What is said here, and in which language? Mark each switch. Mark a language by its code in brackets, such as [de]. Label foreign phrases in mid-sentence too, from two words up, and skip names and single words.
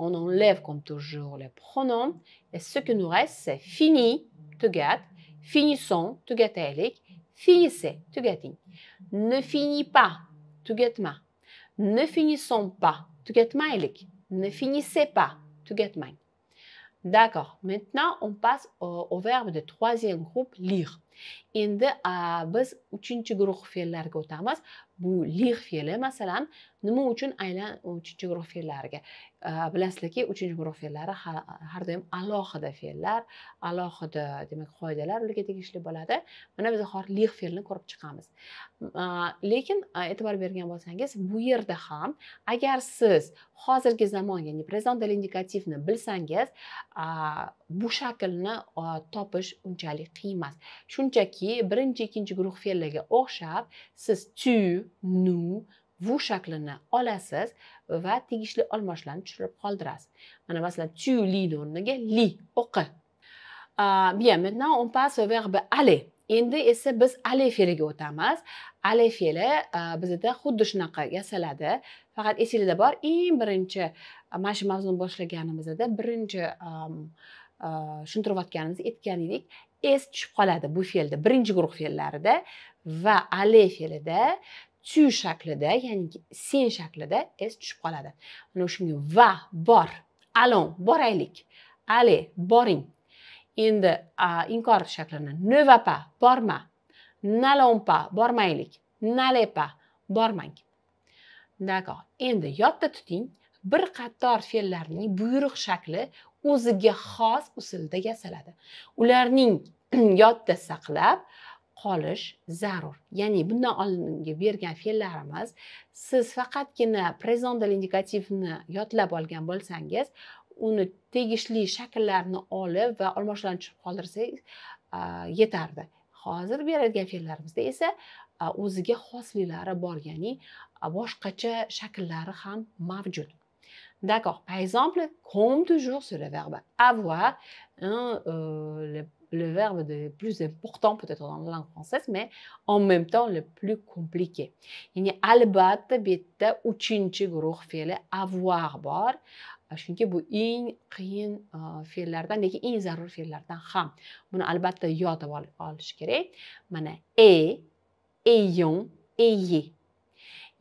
[fr] On enlève comme toujours les pronoms. Et ce qui nous reste, c'est fini, tugat, finissons, tugataylik, finissez, tugating. Ne finis pas, tugatma. Ne finissons pas, tugatmaylik. Ne finissez pas, tugatmang. D'accord. Maintenant, on passe au verbe de troisième groupe, lire. [uz] Endi biz 3-guruh fe'llarga o'tamiz. Bu lire fe'li masalan nima uchun aynan 3-guruh fe'llariga? Bilasizlarki, 3-guruh fe'llari har doim alohida fe'llar, alohida demak qoidalar ularga tegishli bo'ladi. Mana biz hozir lire fe'lini ko'rib chiqamiz. Lekin e'tibor bergan bo'lsangiz, bu yerda ham agar siz hozirgi zamon, ya'ni [fr] présent de l'indicatifni [uz] bilsangiz, bu shaklni topish unchalik qiyin emas. Shunchaki birinchi, ikkinchi guruh fe'llarga o'xshab siz [fr] tu, nous, vous [uz] shaklini olasiz va tegishli almashlarni tushirib qoldirasiz. Mana masalan [fr] tu li [uz] o'rniga li, o'qi. [fr] Bien, maintenant on passe au verbe aller. [uz] Endi esa biz aller fe'liga o'tamiz. Aller fe'li bizda xuddi shunaqa yasaladi. Faqat esingizda bor, eng birinchi mana shu mavzuni boshlaganimizda birinchi tushuntirayotganimiz aytgan edik, es tushib qoladi bu fe'lda, birinchi guruh fe'llarida va aller fe'lida tu shaklida, ya'ni sen shaklida es tushib qoladi. Mana shunga va, bor, allons, boraylik, allez, boring. Endi inkor shaklini [fr] ne va pas, [uz] borma, [fr] n'allons pas, [uz] bormaylik, [fr] n'allez pas, [uz] bormang. [fr] D'accord. [uz] Endi yodda tuting, bir qator fe'llarning buyruq shakli o'ziga xos usulda yasaladi. Ularning yodda saqlab qolish zarur. Ya'ni bundan oldingi bergan fe'llarimiz siz faqatgina [fr] présent de l'indicatifni [uz] yodlab olgan bo'lsangiz, uni tegishli shakllarni olib va almashlarni tushirib qoldirsangiz yetardi. Hozir beradigan fe'llarimizda esa o'ziga xosliklari bor, ya'ni boshqacha shakllari ham mavjud. [fr] D'accord. Par exemple, comme toujours sur le verbe avoir, le verbe le plus important peut-être dans la langue française, mais en même temps le plus compliqué. [uz] Yani albatta bu yerda 3-guruh fe'li avoir bor. Chunki bu eng qiyin fe'llardan, lekin eng zarur fe'llardan ham. Buni albatta yodib olish kerak. [fr] Mana ayons, ayez.